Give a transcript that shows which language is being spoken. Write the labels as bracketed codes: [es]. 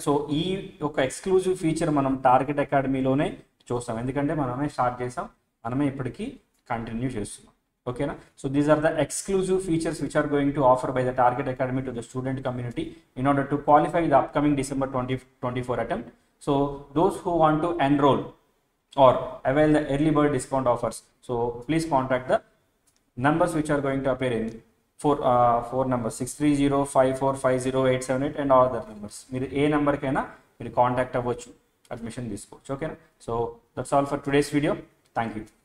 [te] So ఈ ఒక exclusive feature మనం టార్గెట్ అకాడమీలోనే చూస్తాం, ఎందుకంటే మనమే స్టార్ట్ చేసాం, మనమే ఇప్పటికీ కంటిన్యూ చేస్తున్నాం. [en] ఓకేనా? So these are the exclusive features which are going to offer by the Target Academy to the student community in order to qualify the upcoming December 2024 attempt. So those who want to enroll or avail the early bird discount offers, so please contact the numbers which are going to appear in four numbers 63054508878 and all other numbers. [te] మీరు ఏ నెంబర్కైనా మీరు contact అవ్వచ్చు, admission తీసుకోవచ్చు. ఓకేనా? [en] So that's all for today's video. Thank you.